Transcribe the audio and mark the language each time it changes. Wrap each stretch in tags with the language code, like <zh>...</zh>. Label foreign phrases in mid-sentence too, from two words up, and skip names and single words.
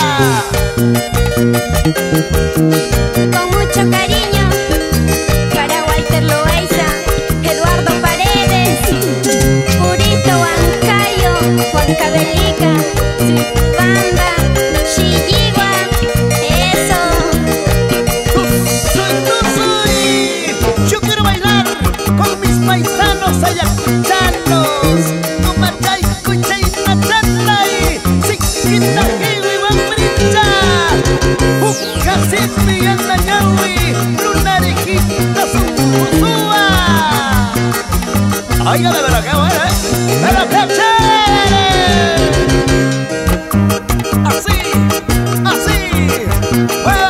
<es>Con mucho cariño para Walter Loaiza, Eduardo Paredes, Purito Ancayo, Juan Cabelica, Banda, Chilligua, eso. Soy. Yo quiero bailar con mis paisanos ayacuchanos. Tumachay, cuchay, nachatay, siquita, kiwi, guambricha. Ucasit, Miguel Nayawi, lunarejita, Susúa. Oiga, de verdad, qué bueno, ¿eh? ¡Pero qué chévere! Así, así.</es>